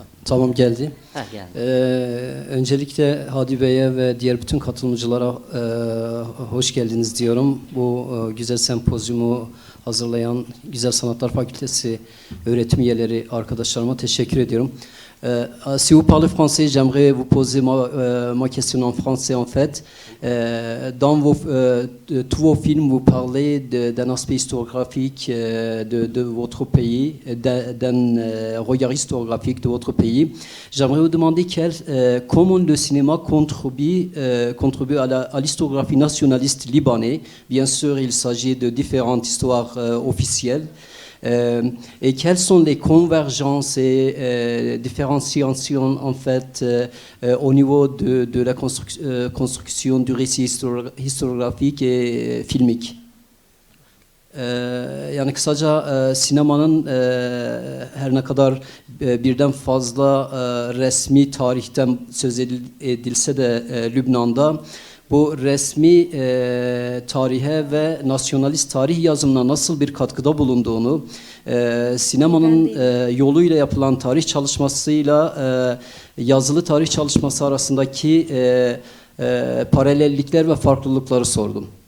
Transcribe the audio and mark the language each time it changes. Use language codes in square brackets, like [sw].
[tr] Tamam, geldi. Geldi. Öncelikle Hadi Bey'e ve diğer bütün katılımcılara hoş geldiniz diyorum. Bu güzel sempozyumu hazırlayan Güzel Sanatlar Fakültesi öğretim üyeleri arkadaşlarıma teşekkür ediyorum. [fr] Si vous parlez français, j'aimerais vous poser ma question en français en fait. Dans tous vos films, vous parlez d'un aspect historiographique de votre pays, d'un regard historiographique de votre pays. J'aimerais vous demander comment le cinéma contribue à l'historiographie nationaliste libanais. Bien sûr, il s'agit de différentes histoires officielles. Et quelles sont les convergences et différenciations en fait au niveau de la construction du récit historiographique et filmique. [tr] Yani kısaca sinemanın her ne kadar birden fazla resmi tarihten söz edilse de Lübnan'da bu resmi tarihe ve nasyonalist tarih yazımına nasıl bir katkıda bulunduğunu, sinemanın yoluyla yapılan tarih çalışmasıyla yazılı tarih çalışması arasındaki paralellikler ve farklılıkları sordum.